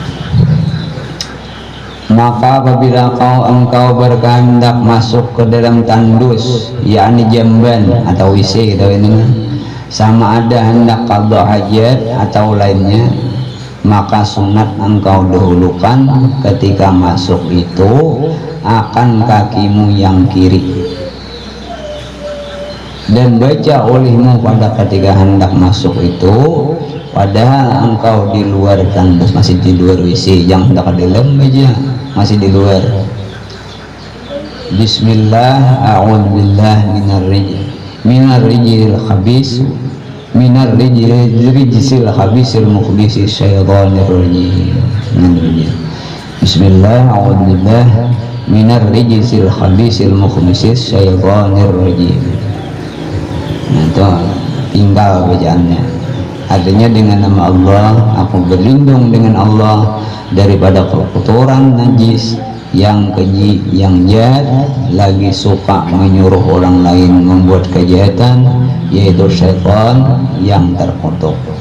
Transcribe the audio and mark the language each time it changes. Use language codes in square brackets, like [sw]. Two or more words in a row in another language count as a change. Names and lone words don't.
[id] Maka apabila engkau berkehendak masuk ke dalam tandus, yakni jamban atau WC gitu ini, sama ada hendak qada hajat atau lainnya, maka sunat engkau dahulukan ketika masuk itu akan kakimu yang kiri, dan baca olehmu pada ketika hendak masuk itu padahal engkau di luar tandus, masih di luar WC, jangan hendak ke dalam aja, masih di luar. [ar] Bismillah, أعوذ بالله من الرجس الخبيث من الرجس الخبيث المخبث الشيطان الرجيم. Bismillah, أعوذ بالله من الرجس الخبيث المخبث الشيطان الرجيم. [id] Nah, itu tinggal bacaannya. Artinya dengan nama Allah, aku berlindung dengan Allah daripada kotoran najis yang keji, yang jahat, lagi suka menyuruh orang lain membuat kejahatan, yaitu syaitan yang terkutuk.